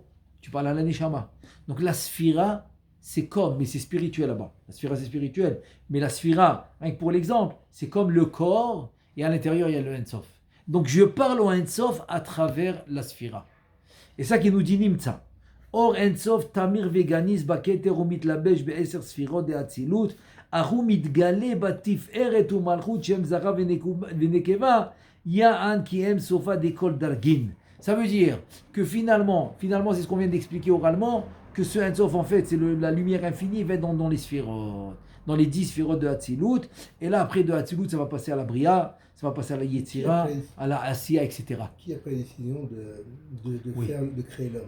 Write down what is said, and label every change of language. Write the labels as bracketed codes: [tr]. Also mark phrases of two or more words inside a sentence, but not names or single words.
[fr] Tu parles à la neshama. Donc la sphira, mais c'est spirituel là-bas. La sphira, c'est spirituel. Mais la sphira, rien que pour l'exemple, c'est comme le corps et à l'intérieur, il y a le Ein Sof. Donc je parle au Ein Sof à travers la sphira. Et ça qui nous dit Nimtza. [he] אור אין סוף טמיר וגניז בכתר ומתלבש בעשר ספירות דאצילות הוא מתגלה בתפארת ומלכות שם זכר ונקבה יען כי אם סופא דכל דרגין. [fr] Ça veut dire que finalement, c'est ce qu'on vient d'expliquer oralement, que ce Ein Sof, en fait, c'est la lumière infinie, va être dans les sphirotes, dans les 10 sphirotes de Hatzilut. Et là, après de Hatzilut, ça va passer à la Bria, ça va passer à la Yetzira, à la Asiya, etc. Qui a pris la décision de créer l'homme ?